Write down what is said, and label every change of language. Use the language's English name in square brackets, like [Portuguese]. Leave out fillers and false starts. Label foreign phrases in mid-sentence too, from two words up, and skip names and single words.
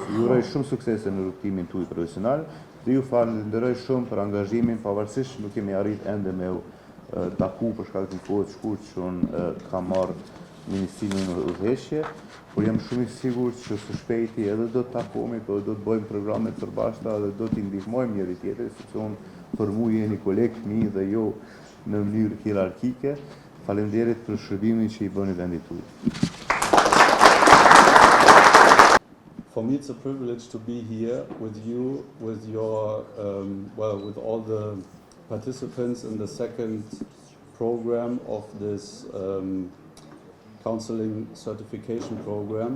[Albanian] Ju uroj shumë suksese në rrugtimin tuaj profesional dhe ju falenderoj shumë për angazhimin, pavarësisht nuk kemi arritur ende me taku për shkak të kohës shkurt që unë kam marrë ministrinë në udhëheqje, por jam shumë i sigurt që së shpejti edhe do të takohemi, do të bëjmë programe të përbashkëta dhe do t'i ndihmojmë njëri tjetrin, sepse unë për mu jeni kolegë mi dhe jo në mënyrë hierarkike. Faleminderit për shërbimin që i bëni vendit tuaj. [English] For me, it's a privilege to be here with you, with your, with all the participants in the second program of this counseling certification program.